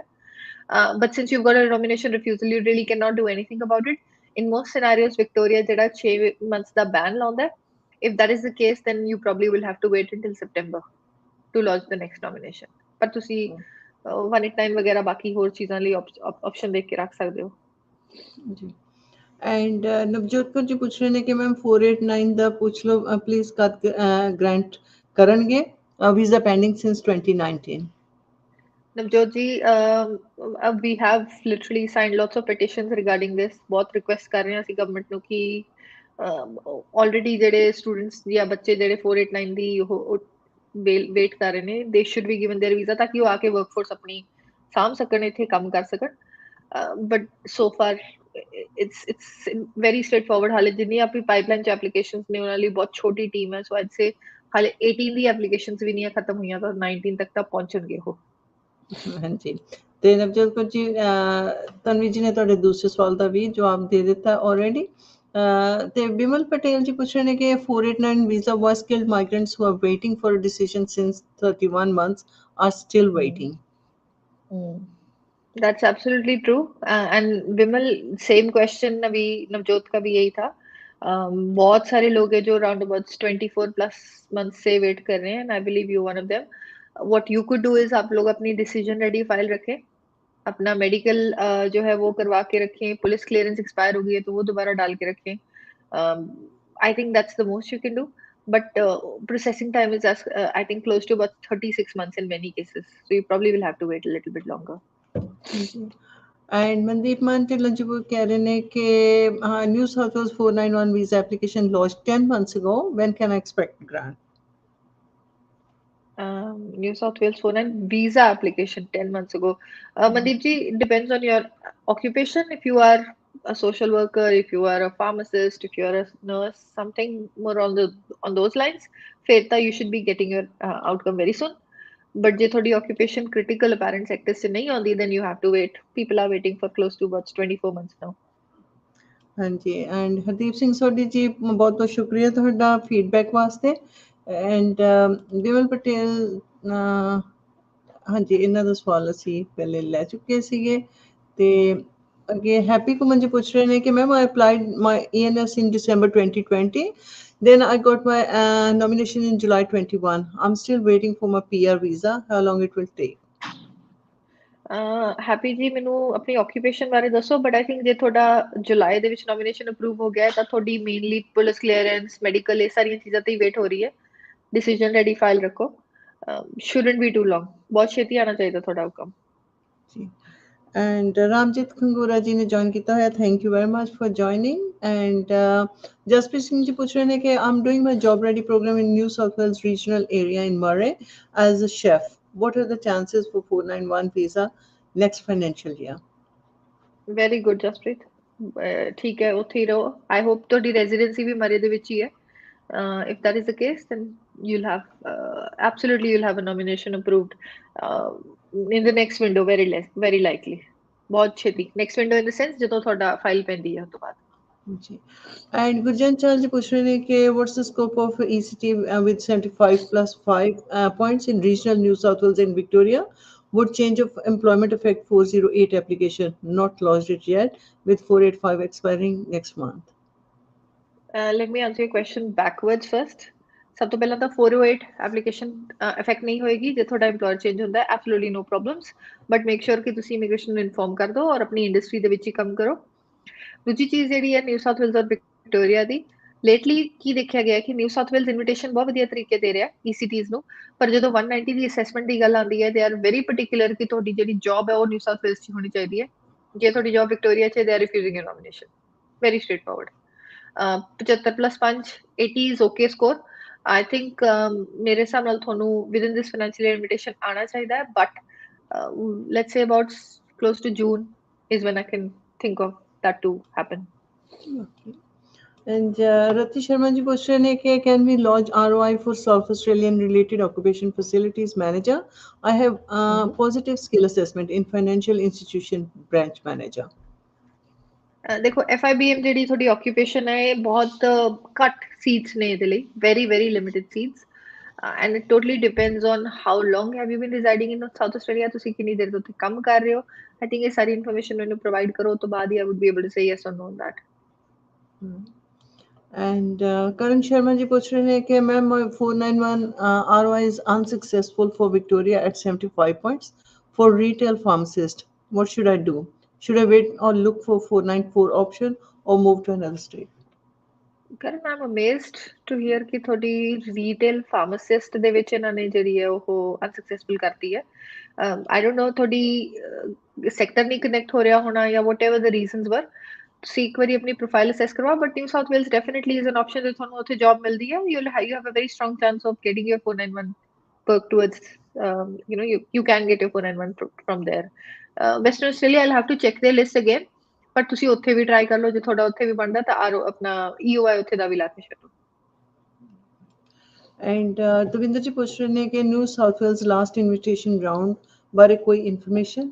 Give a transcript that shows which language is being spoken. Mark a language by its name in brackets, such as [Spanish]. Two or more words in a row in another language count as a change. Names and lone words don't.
[English] But since you got a nomination refusal you really cannot do anything about it. in most scenarios [Punjabi] ਵਿਕਟੋਰੀਆ ਜਿਹੜਾ 6 ਮੰਥਸ ਦਾ ਬੈਨ ਲਾਉਂਦਾ। [English] If that is the case, then you probably will have to wait until September to launch the next nomination. [Punjabi] ਪਰ ਤੁਸੀਂ 189 ਵਗੈਰਾ ਬਾਕੀ ਹੋਰ ਚੀਜ਼ਾਂ ਲਈ ਆਪਸ਼ਨ ਦੇਖ ਕੇ ਰੱਖ ਸਕਦੇ ਹੋ। ਜੀ ਐਂਡ ਨਵਜੋਤ ਕੌਰ ਜੀ ਪੁੱਛ ਰਹੇ ਨੇ ਕਿ ਮੈਮ 489 ਦਾ ਪੁੱਛ ਲਓ ਪਲੀਜ਼ ਕਦ ਗ੍ਰਾਂਟ ਕਰਨਗੇ, [English] visa pending since 2019. Navjot ji, we have literally signed lots of petitions regarding this. [Hindi] बहुत request कर रहे हैं [Punjabi] ਅਸੀਂ government ਨੂੰ ਕਿ already ਜਿਹੜੇ students ਜਾਂ ਬੱਚੇ ਜਿਹੜੇ 489 ਦੀ ਉਹ ਵੇਟ ਕਰ ਰਹੇ ਨੇ, [English] they should be given their visa [Punjabi] ਤਾਂ ਕਿ ਉਹ ਆ ਕੇ workforce ਆਪਣੀ ਸਾਂਭ ਸਕਣ, ਇੱਥੇ ਕੰਮ ਕਰ ਸਕਣ। [English] But so far it's very straightforward। [Punjabi] ਹਾਲੇ ਜਿੰਨੀ ਆਪਣੀ ਪਾਈਪਲਾਈਨ ਚ ਐਪਲੀਕੇਸ਼ਨਸ ਨੇ ਉਹਨਾਂ ਲਈ ਬਹੁਤ ਛੋਟੀ ਟੀਮ ਹੈ। ਸੋ [English] I'd say [Punjabi] ਹਾਲੇ 18 ਦੀ ਐਪਲੀਕੇਸ਼ਨਸ ਵੀ ਨਹੀਂ ਖਤਮ ਹੋਈਆਂ ਤਾਂ 19 ਤੱਕ ਤਾਂ ਪਹੁੰਚਣਗੇ ਉਹ। ਹਾਂਜੀ ਤੇ ਨਵਜੋਤ ਕੌਰ ਜੀ ਤਨਵੀ ਜੀ ਨੇ ਤੁਹਾਡੇ ਦੂਸਰੇ ਸਵਾਲ ਦਾ ਵੀ ਜਵਾਬ ਦੇ ਦਿੱਤਾ ਆਲਰੇਡੀ। ਤੇ ਬਿਮਲ ਪਟੇਲ ਜੀ ਪੁੱਛ ਰਹੇ ਨੇ ਕਿ [English] 489 visa was skilled migrants who are waiting for a decision since 31 months are still waiting. That's absolutely true. And Bimal, same question [Hindi] अभी नवजोत का भी यही था। बहुत सारे लोग हैं जो [English] around about 24 plus months [Hindi] से wait कर रहे हैं, [English] and I believe you one of them. What you could do is [Hindi] आप लोग अपनी [English] decision ready file [Hindi] रखें, अपना medical जो है वो करवा के रखें, पुलिस clearance expire हो गई है तो वो दोबारा डाल के रखें। [English] I think that's the most you can do. But processing time is I think close to about 36 months in many cases. So you probably will have to wait a little bit longer. [Punjabi] ਐਂਡ ਮਨਦੀਪ ਮਾਨ ਢਿੱਲੋਂ ਜੀ ਕਹਿ ਰਹੇ ਨੇ ਕਿ ਨਿਊ ਸਾਊਥ ਵੇਲਸ 491 [English] visa application launch 10 months ago. When can I expect grant? New South Wales for a visa application 10 months ago. Mandeep ji, it depends on your occupation. If you are a social worker, if you are a pharmacist, if you are a nurse, something more on those lines, फिर you should be getting your outcome very soon. [Punjabi] But ਜੇ ਤੁਹਾਡੀ occupation [English] critical apparent sectors [Punjabi] 'ਚ ਨਹੀਂ ਆਉਂਦੀ, [English] then you have to wait. People are waiting for close to about 24 months now. [Punjabi] ਹਾਂਜੀ ਐਂਡ ਹਰਦੀਪ ਸਿੰਘ ਸੋਢੀ ਜੀ ਬਹੁਤ ਬਹੁਤ ਸ਼ੁਕਰੀਆ ਤੁਹਾਡਾ ਫੀਡਬੈਕ ਵਾਸਤੇ ਐਂਡ ਵਿਮਲ ਪਟੇਲ ਹਾਂਜੀ ਇਹਨਾਂ ਦਾ ਸਵਾਲ ਅਸੀਂ ਪਹਿਲੇ ਲੈ ਚੁੱਕੇ ਸੀਗੇ ਤੇ ਅੱਗੇ ਹੈਪੀ ਕੁਮਨ ਜੀ ਪੁੱਛ ਰਹੇ ਨੇ ਕਿ ਮੈਮ [English] I applied my ENS in December 2020. Then I got my nomination in July 21. I'm still waiting for my PR visa. How long it will take? [Punjabi] ਹੈਪੀ ਜੀ ਮੈਨੂੰ ਆਪਣੀ ਆਕੂਪੇਸ਼ਨ ਬਾਰੇ ਦੱਸੋ [English] but I think [Punjabi] ਜੇ ਤੁਹਾਡਾ ਜੁਲਾਈ ਦੇ ਵਿੱਚ ਨੋਮੀਨੇਸ਼ਨ ਅਪਰੂਵ ਹੋ ਗਿਆ ਹੈ ਤਾਂ ਤੁਹਾਡੀ ਮੇਨਲੀ [English] police clearance medical [Punjabi] ਇਹ ਸਾਰੀਆਂ ਚੀਜ਼ਾਂ ਤੇ ਹੀ ਵੇਟ ਹੋ ਰਹੀ ਹੈ [English] decision ready file [Punjabi] ਰੱਖੋ [English] shouldn't be too long [Punjabi] ਬਹੁਤ ਛੇਤੀ ਆਣਾ ਚਾਹੀਦਾ ਤੁਹਾਡਾ ਹੁਕਮ ਜੀ ਐਂਡ ਰਾਮਜੀਤ ਖੰਗੂਰਾ ਜੀ ਨੇ ਜੁਆਇਨ ਕੀਤਾ ਹੋਇਆ [English] thank you very much for joining [Punjabi] ਐਂਡ ਜਸਪ੍ਰੀਤ ਸਿੰਘ ਜੀ ਪੁੱਛ ਰਹੇ ਨੇ ਕਿ [English] I'm doing my job ready program in New South Wales regional area in Murray as a chef what are the chances for 491 visa next financial year? very good ਜਸਪ੍ਰੀਤ [Punjabi] ਠੀਕ ਹੈ ਉੱਥੇ ਹੀ ਰਹੋ [English] I hope [Punjabi] ਤੁਹਾਡੀ ਰੈਜ਼ੀਡੈਂਸੀ ਵੀ ਮਰੇ ਦੇ ਵਿੱਚ ਹੀ ਹੈ [English] if that is the case then you'll have absolutely you'll have a nomination approved in the next window very likely [Punjabi] ਬਹੁਤ ਛੇਤੀ [English] next window in the sense [Punjabi] ਜਦੋਂ ਤੁਹਾਡਾ ਫਾਈਲ ਪੈਂਦੀ ਹੈ ਉਸ ਤੋਂ ਬਾਅਦ [English] जी and Gurjan Chal ji [Hindi] पूछ रहे हैं कि [English] what's the scope of ECT with 75 plus 5 points in regional New South Wales and Victoria? Would change of employment affect 408 application not lodged it yet with 485 expiring next month? Let me answer your question backwards first. [Punjabi] ਸਭ ਤੋਂ ਪਹਿਲਾਂ ਤਾਂ 408 ਐਪਲੀਕੇਸ਼ਨ ਅਫੈਕਟ ਨਹੀਂ ਹੋਏਗੀ ਜੇ ਤੁਹਾਡਾ EMPLOYER ਚੇਂਜ ਹੁੰਦਾ ਹੈ [English] absolutely no problems but make sure [Punjabi] ਕਿ ਤੁਸੀਂ ਇਮੀਗ੍ਰੇਸ਼ਨ ਨੂੰ ਇਨਫੋਰਮ ਕਰ ਦਿਓ ਔਰ ਆਪਣੀ ਇੰਡਸਟਰੀ ਦੇ ਵਿੱਚ ਹੀ ਕੰਮ ਕਰੋ ਦੂਜੀ ਚੀਜ਼ ਜਿਹੜੀ ਹੈ ਨਿਊ ਸਾਊਥ ਵੇਲਸ ਔਰ ਵਿਕਟੋਰੀਆ ਦੀ ਲੇਟਲੀ ਕੀ ਦੇਖਿਆ ਗਿਆ ਕਿ ਨਿਊ ਸਾਊਥ ਵੇਲਸ ਇਨਵੀਟੇਸ਼ਨ ਬਹੁਤ ਵਧੀਆ ਤਰੀਕੇ ਦੇ ਰਿਹਾ ECTs ਨੂੰ ਪਰ ਜਦੋਂ 190 ਦੀ ਅਸੈਸਮੈਂਟ ਦੀ ਗੱਲ ਆਉਂਦੀ ਹੈ [English] they are very particular [Punjabi] ਕਿ ਤੁਹਾਡੀ ਜਿਹੜੀ ਜੌਬ ਹੈ ਉਹ ਨਿਊ ਸਾਊਥ ਵੇਲਸ 'ਚ ਹੋਣੀ ਚਾਹੀਦੀ ਹੈ ਜੇ ਤੁਹਾਡੀ ਜੌਬ ਵਿਕਟੋਰੀਆ 'ਚ [English] they are refusing your nomination very straightforward 75 plus 5 80 is okay score I think [Punjabi] ਮੇਰੇ ਹਿਸਾਬ ਨਾਲ ਤੁਹਾਨੂੰ [English] within this financial year invitation [Punjabi] ਆਣਾ ਚਾਹੀਦਾ ਹੈ [English] but let's say about close to June is when I can think of that to happen. Okay. And Rati Sharma ji [Hindi] पूछ रहे हैं कि [English] can we lodge ROI for South Australian related occupation facilities manager? I have positive skill assessment in financial institution branch manager. [Punjabi] ਦੇਖੋ FIBM ਜਿਹੜੀ ਤੁਹਾਡੀ ਆਕੂਪੇਸ਼ਨ ਹੈ ਇਹ ਬਹੁਤ ਘੱਟ ਸੀਟਸ ਨੇ ਇਹਦੇ ਲਈ [English] very limited seats and it totally depends on how long have you been residing in South Australia [Punjabi] ਤੁਸੀਂ ਕਿੰਨੀ ਦੇਰ ਤੋਂ ਉੱਥੇ ਕੰਮ ਕਰ ਰਹੇ ਹੋ [English] I think [Punjabi] ਇਹ ਸਾਰੀ ਇਨਫੋਰਮੇਸ਼ਨ ਮੈਨੂੰ ਪ੍ਰੋਵਾਈਡ ਕਰੋ ਤੋਂ ਬਾਅਦ ਹੀ [English] I would be able to say yes or no on that. And Karan Sharma ji [Hindi] पूछ रहे हैं कि [English] मैम 491 ROI is unsuccessful for Victoria at 75 points for retail pharmacist. What should I do? Should I wait or look for 494 option or move to another state? Karan, I'm amazed to hear [Punjabi] ਕਿ ਤੁਹਾਡੀ [English] retail pharmacist [Punjabi] ਦੇ ਵਿੱਚ ਇਹਨਾਂ ਨੇ ਜਿਹੜੀ ਹੈ ਉਹ ਅਨਸਕਸੈਸਫੁਲ ਕਰਤੀ ਹੈ [English] I don't know [Punjabi] ਤੁਹਾਡੀ ਸੈਕਟਰ ਨਹੀਂ ਕਨੈਕਟ ਹੋ ਰਿਹਾ ਹੋਣਾ ਜਾਂ [English] whatever the reasons were [Punjabi] ਤੁਸੀਂ ਇੱਕ ਵਾਰੀ ਆਪਣੀ ਪ੍ਰੋਫਾਈਲ ਅਸੈਸ ਕਰਵਾਓ ਬਟ ਨਿਊ ਸਾਊਥ ਵੇਲਸ [English] definitely is an option [Punjabi] ਜੇ ਤੁਹਾਨੂੰ ਉੱਥੇ ਜੌਬ ਮਿਲਦੀ ਹੈ [English] you have a very strong chance of getting your 491 perk towards you can get your 491 from there Western Australia I'll have to check their list again [Punjabi] ਪਰ ਤੁਸੀਂ ਉੱਥੇ ਵੀ ਟਰਾਈ ਕਰ ਲਓ ਜੇ ਤੁਹਾਡਾ ਉੱਥੇ ਵੀ ਬਣਦਾ ਤਾਂ ਆਰਓ ਆਪਣਾ EOI ਉੱਥੇ ਦਾ ਵੀ ਲਾ ਕੇ ਛੱਡੋ ਐਂਡ ਦਵਿੰਦਰ ਜੀ ਪੁੱਛ ਰਹੇ ਨੇ ਕਿ ਨਿਊ ਸਾਊਥ ਵੇਲਸ ਲਾਸਟ ਇਨਵੀਟੇਸ਼ਨ ਰਾਉਂਡ ਬਾਰੇ ਕੋਈ ਇਨਫੋਰਮੇਸ਼ਨ